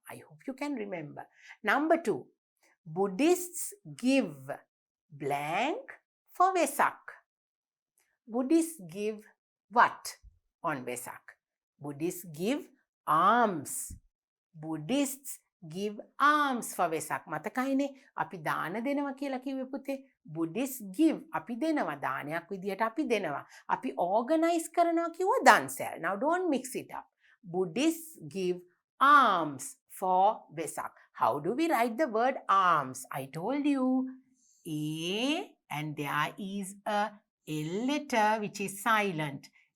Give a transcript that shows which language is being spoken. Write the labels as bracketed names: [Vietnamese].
[English] I hope you can remember. Number 2. Buddhists give blank for Vesak. Buddhists give what on Vesak? Buddhists give alms. Buddhists give alms for Vesak. [Sinhala] මතකයිනේ අපි දාන දෙනවා කියලා කිව්වේ පුතේ. [English] Buddhists give [Sinhala] අපි දෙනවා දානයක් විදියට අපි දෙනවා. අපි organize කරනවා කිව්වා දන්සැල්. [English] Now don't mix it up. Buddhists give alms for Vesak. How do we write the word alms? I told you A and there is a L letter which is silent.